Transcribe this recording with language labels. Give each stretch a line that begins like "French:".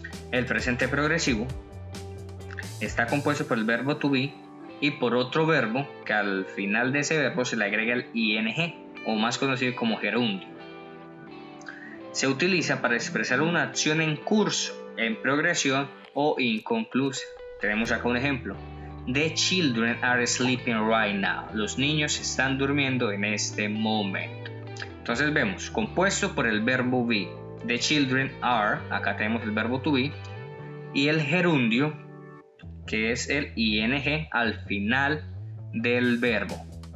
Spanish: El presente progresivo está compuesto por el verbo to be y por otro verbo que al final de ese verbo se le agrega el ing, o más conocido como gerundio. Se utiliza para expresar una acción en curso, en progresión o inconclusa. Tenemos acá un ejemplo.
English: The children are sleeping right now.
Spanish: Los niños están durmiendo en este momento. Entonces vemos, compuesto por el verbo be.
English: The children are,
Spanish: acá tenemos el verbo to be, y el gerundio, que es el ing al final del verbo.